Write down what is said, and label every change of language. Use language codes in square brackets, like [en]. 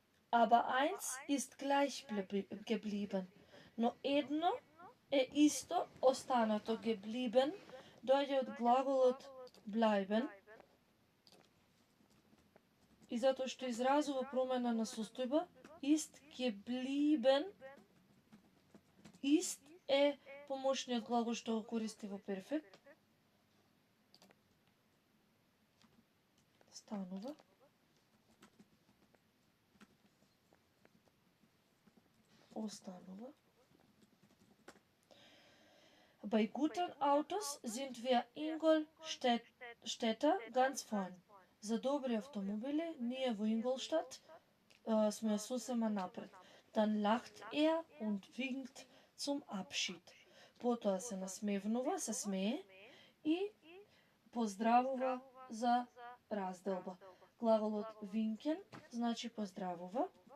[de] Aber eins ist gleich geblieben. [mk] Но едно е исто останато. Geblieben доаѓа од глаголот bleiben. И затоа што изразува промена на состојба, [de] ist geblieben. [mk] Ist е помошниот глагол што го користи во перфект. Станува. Ostanova. [de] Bei guten Autos sind wir Ingolstädter ganz vorn. [mk] За добри автомобили ние во Инголштад сме сосема напред. [de] Dann lacht er und winkt zum Abschied. [mk] Потоа се насмевнува, се смее и поздравува за разделба. Глаголот winken значи поздравува.